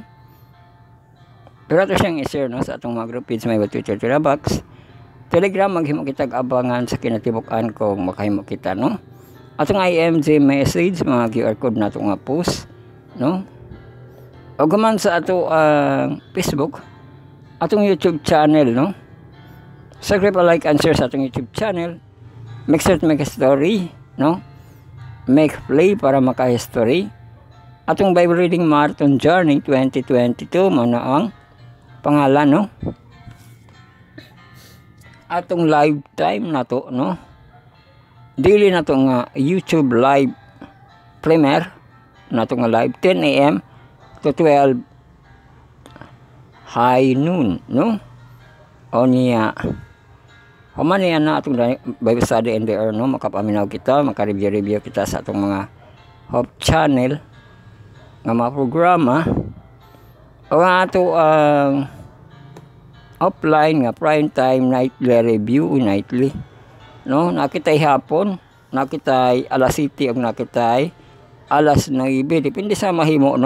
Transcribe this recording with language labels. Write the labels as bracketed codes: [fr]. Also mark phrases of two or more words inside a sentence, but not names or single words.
[ceb] Pero ato siyang i-share, no, sa atong mga group page, may Twitter, box, Telegram, maghimo kitag abangan sa kinatibuk-an kung makahimo kita, no? Atong IMG message, mga [en] QR code [ceb] nato nga post, no? O guman sa ato ang Facebook, atong YouTube channel, no? [en] Subscribe, like, and share [ceb] sa atong [en] YouTube channel. Make sure to make a story, no? Make play para maka-history. [ceb] Atong Bible Reading Marathon Journey 2022, mana ang pangalan, no? Atong [en] live time [ceb] na to, no? Dili na to nga [en] YouTube live premiere [ceb] na to nga [en] live 10 AM to 12 high noon, [ceb] no? O niya human niya na atong [en] Bible study in the air, [ceb] no? Makapaminaw kita, makareview kita sa atong mga Hope channel nga mga programa o nga ato ang offline nga [en] prime time nightly review, nightly, [ceb] no? Nakitay hapon, nakitay alas 7 o nakitay alas 9, depende sa mahimo, no?